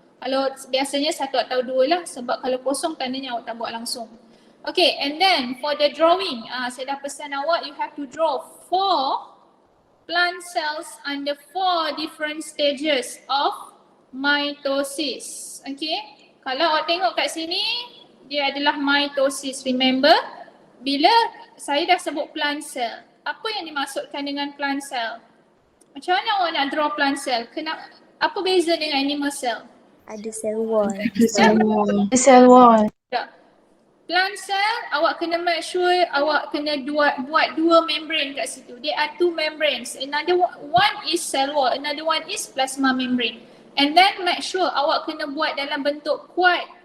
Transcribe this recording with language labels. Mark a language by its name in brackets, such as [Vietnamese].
[Malay] Kalau biasanya 1 atau 2 lah, sebab kalau kosong tandanya awak tak buat langsung. [English] Okay, and then for the drawing, [Malay] saya dah pesan awak, [English] you have to draw 4 plant cells under 4 different stages of mitosis. Okay. [Malay] Kalau awak tengok kat sini, dia adalah mitosis. Remember, bila saya dah sebut plant cell, apa yang dimaksudkan dengan plant cell? Macam mana awak nak draw plant cell? Apa beza dengan animal cell? Ada cell wall. [English] Cell wall. [Malay] Plant cell, awak kena [English] make sure [Malay] awak kena buat 2 membrane kat situ. [English] There are 2 membranes. Another one is cell wall, another one is plasma membrane. And then make sure [Malay] awak kena buat dalam bentuk kuat.